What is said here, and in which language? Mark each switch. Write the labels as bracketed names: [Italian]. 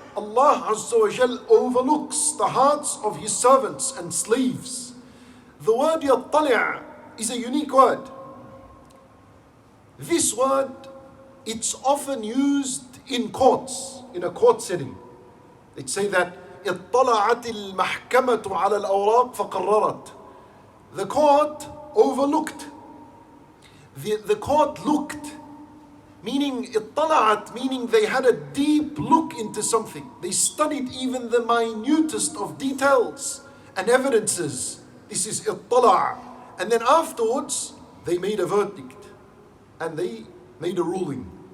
[English] Allah Azza wa Jal overlooks the hearts of His servants and slaves. The word يَطَّلِعُ is a unique word. This word, it's often used in courts, in a court setting. They say that [Arabic] اطلعت المحكمة على الأوراق فقررت. [English] The court overlooked. The court looked, meaning اطلعت, meaning they had a deep look into something. They studied even the minutest of details and evidences. This is اطلع. And then afterwards, they made a verdict and they made a ruling.